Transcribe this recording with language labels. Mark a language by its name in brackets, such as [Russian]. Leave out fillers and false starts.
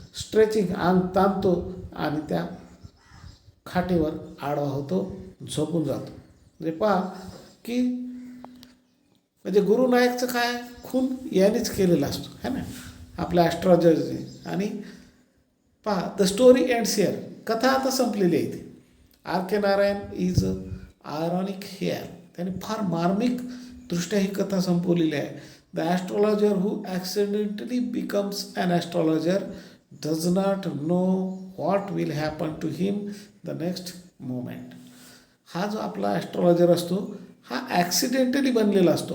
[Marathi] Stretching अंग ताणतो आणि त्या खाटेवर आडवा होतो. झोपून जातो. म्हणजे पहा की म्हणजे गुरुनायकचं काय खून यानेच केलेला असतो [Hindi] है ना [Marathi] आपल्या ॲस्ट्रॉलॉजरने. आणि पहा [English] The story ends here. [Marathi] कथा आता संपलेली आहे. [English] ती R K Narayan is ironic here. [Marathi] त्याने फार मार्मिक दृष्ट्या ही कथा संपवलेली आहे. [English] The astrologer who accidentally becomes an astrologer does not know what will happen to him the next moment. [Marathi] हा जो आपला ॲस्ट्रॉलॉजर असतो हा ॲक्सिडेंटली बनलेला असतो.